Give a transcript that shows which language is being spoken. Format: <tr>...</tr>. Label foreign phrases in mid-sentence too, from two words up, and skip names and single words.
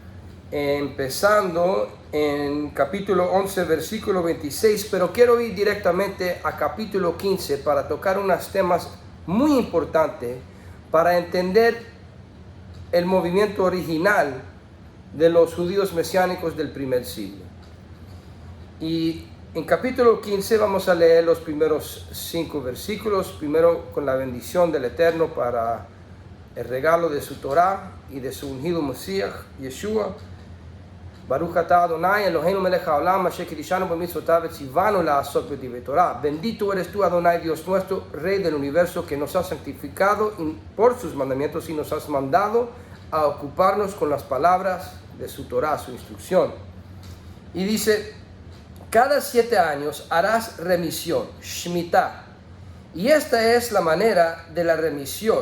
<es>empezando en capítulo 11, versículo 26, pero quiero ir directamente a capítulo 15 para tocar unos temas muy importantes para entender el movimiento original de los judíos mesiánicos del primer siglo. Y en capítulo 15 vamos a leer los primeros 5 versículos, primero con la bendición del Eterno para el regalo de su Torah y de su ungido Mesías, Yeshua.</es> <he>ברוך אתה אדני אלהינו מלך העולם אשר קדשנו במצותיו וצונו לעשות בדברי תורה.</he> <es>Bendito eres tú, Adonai, Dios nuestro, Rey del universo, que nos has santificado por sus mandamientos y nos has mandado a ocuparnos con las palabras de su Torah, su instrucción. Y dice, cada 7 años harás remisión, Shemitah, y esta es la manera de la remisión.</es>